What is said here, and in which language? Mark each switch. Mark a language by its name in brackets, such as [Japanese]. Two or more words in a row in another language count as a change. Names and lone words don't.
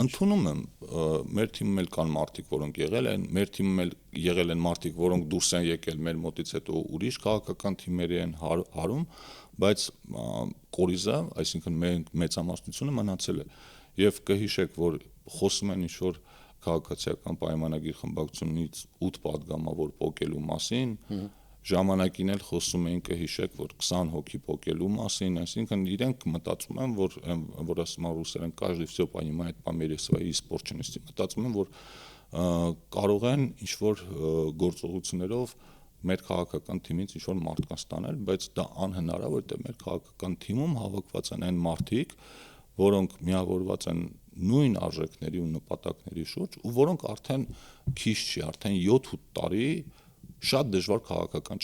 [Armenian] Ընդունում եմ, մեր թիմում էլ կան մարդիկ, որոնք եղել են, մեր թիմում էլ եղել են մարդիկ, որոնք դուրս են եկել մեր մոտից հետո ուրիշ քաղաքական թիմերի են հարում, բայց կորիզը, այսինքն մեծամասնությունը մնացել է։ Եվ կհիշեք, որ խոսում են ինչ-որ քաղաքացիական պայմանագիր խմբակցությունից 8 падգամավոր պոկելու մասին, ժամանակին էլ խոսում էին կհիշեք, որ 20 հոգի պոկելու մասին, այսինքն իրենք մտածում են, որ ասում են ռուսերեն [Russian] каждый всё понимает по мере своей испорченности, [Armenian] մտածում են, որ կարող են ինչ-որ գործողություններով մեր քաղաքական թիմից ինչ-որ մարդկանց ստանել, բայց դա անհնար է, որովհետև մեր քաղաքական թիմում հավաքված են այն մարդիկ, որոնք միավորված են նույն արժեքների ու նպատակների շուրջ ու որոնք արդեն քիչ չի, արդեն 7-8 տարի շատ դժվար քաղաքական